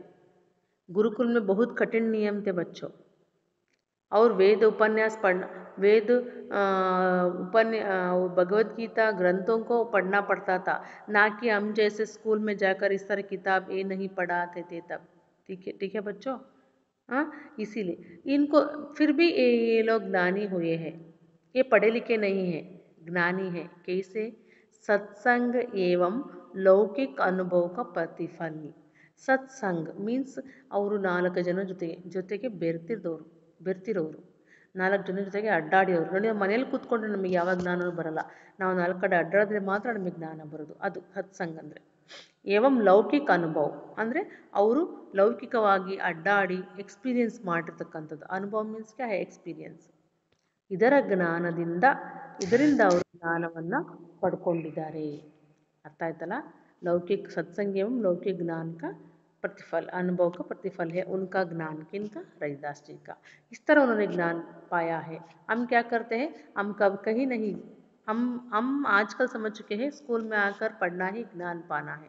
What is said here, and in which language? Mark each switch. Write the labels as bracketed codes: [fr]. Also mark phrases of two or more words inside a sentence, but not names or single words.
[hi] गुरुकुल में बहुत कठिन नियम थे बच्चों. और वेद उपन्यास पढ़ना, वेद भगवत गीता ग्रंथों को पढ़ना पड़ता था, ना कि हम जैसे स्कूल में जाकर इस तरह किताब ये नहीं पढ़ाते थे तब. ठीक है बच्चों. हाँ, इसीलिए इनको फिर भी ये लोग ज्ञानी हुए हैं. ये पढ़े लिखे नहीं हैं, ज्ञानी है. कैसे? सत्संग एवं लौकिक अनुभव का प्रतिफल. [kn] ಸತ್ಸಂಗ್ ಮೀನ್ಸ್ ಅವರು 4 ಜನ ಜೊತೆಗೆ ಬೆರ್ತಿರೋರು, 4 ಜನ ಜೊತೆಗೆ ಅಡ್ಡಾಡಿರೋರು. ನೋಡಿ, ಮನೇಲಿ ಕೂತ್ಕೊಂಡ್ರೆ ನಮಗೆ ಯಾವ ಜ್ಞಾನವೂ ಬರಲ್ಲ, ನಾವು 4 ಕಡೆ ಅಡ್ಡಾಡಿದ್ರೆ ಮಾತ್ರ ನಮಗೆ ಜ್ಞಾನ ಬರೋದು. ಅದು ಸತ್ಸಂಗ್ ಅಂದರೆ. ಏವಂ ಲೌಕಿಕ ಅನುಭವ ಅಂದರೆ ಅವರು ಲೌಕಿಕವಾಗಿ ಅಡ್ಡಾಡಿ ಎಕ್ಸ್ಪೀರಿಯನ್ಸ್ ಮಾಡಿರ್ತಕ್ಕಂಥದ್ದು. ಅನುಭವ ಮೀನ್ಸ್ [hi] क्या है, [kn] ಎಕ್ಸ್ಪೀರಿಯನ್ಸ್. ಇದರಿಂದ ಅವರು ಜ್ಞಾನವನ್ನು ಪಡ್ಕೊಂಡಿದ್ದಾರೆ. ಅರ್ಥ ಆಯ್ತಲ್ಲಾ. [hi] लौकिक सत्संग एवं लौकिक ज्ञान का प्रतिफल, अनुभव का प्रतिफल है उनका ज्ञान. किनका? रैदास जी का. इस तरह उन्होंने ज्ञान पाया है. हम क्या करते हैं, हम कब कहीं नहीं, हम आजकल समझ चुके हैं स्कूल में आकर पढ़ना ही ज्ञान पाना है.